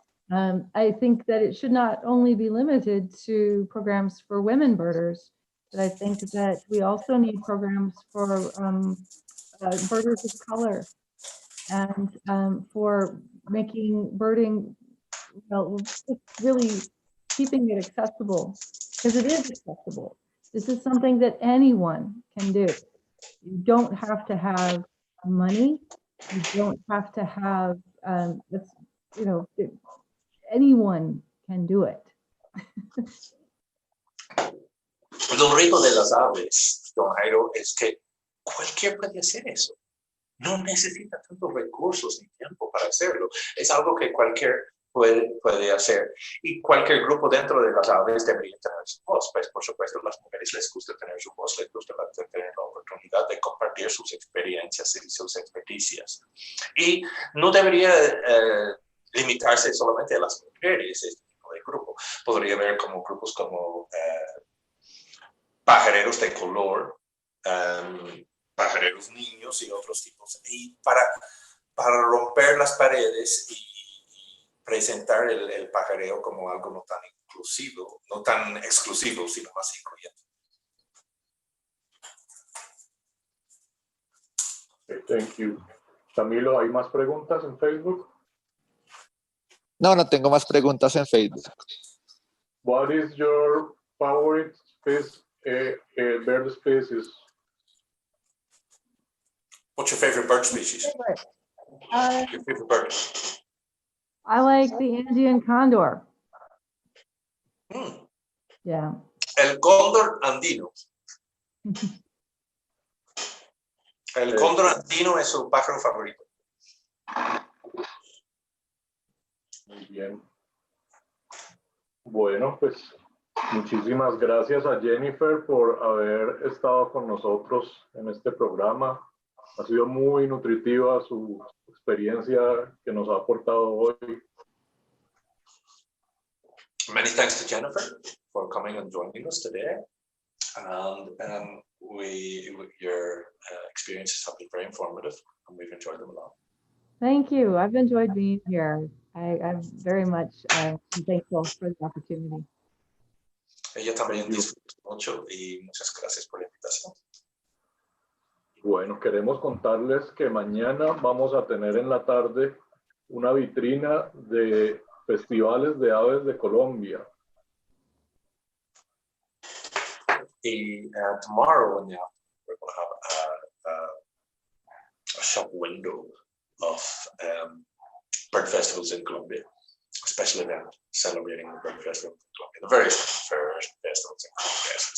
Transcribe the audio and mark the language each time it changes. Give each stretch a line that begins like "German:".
English: I think that it should not only be limited to programs for women birders, but I think that we also need programs for birders of color and for making birding, well, really keeping it accessible, because it is accessible. This is something that anyone can do. You don't have to have money. You don't have to have, you know, anyone can do it.
Spanish: Lo rico de las aves, don Jairo, es que cualquiera puede hacer eso. No necesita tantos recursos ni tiempo para hacerlo. Es algo que cualquiera puede hacer. Y cualquier grupo dentro de las aves debería tener su voz. Pues, por supuesto, a las mujeres les gusta tener su voz, les gusta tener la oportunidad de compartir sus experiencias y sus experticias. Y no debería limitarse solamente a las mujeres, este tipo de grupo. Podría haber como grupos como pajareros de color, pajareros niños y otros tipos. Y para romper las paredes y presentar el pajareo como algo no tan inclusivo, no tan exclusivo, sino más incluyente.
English: Okay, thank you.
Spanish: Camilo, ¿hay más preguntas en Facebook? No tengo más preguntas en Facebook.
English: What is your favorite bird species? What's your favorite bird species? Your favorite bird? I like the Andean condor. Yeah.
Spanish: El cóndor andino. El cóndor andino es su pájaro favorito. Muy bien. Bueno, pues muchísimas gracias a Jennifer por haber estado con nosotros en este programa. Ha sido muy nutritiva su experiencia que nos ha aportado hoy.
English: Many thanks to Jennifer for coming and joining us today. And your experiences have been very informative, and we've enjoyed them a lot. Thank you. I've enjoyed being here. I'm very much thankful for the opportunity.
Spanish: Ella también disfrutó mucho y muchas gracias por la invitación. Bueno, queremos contarles que mañana vamos a tener en la tarde una vitrina de festivales de aves de Colombia. Y
English: tomorrow we're going to have a shop window of bird festivals in Colombia, a special event celebrating the bird festival in Colombia, the various festivals in Colombia.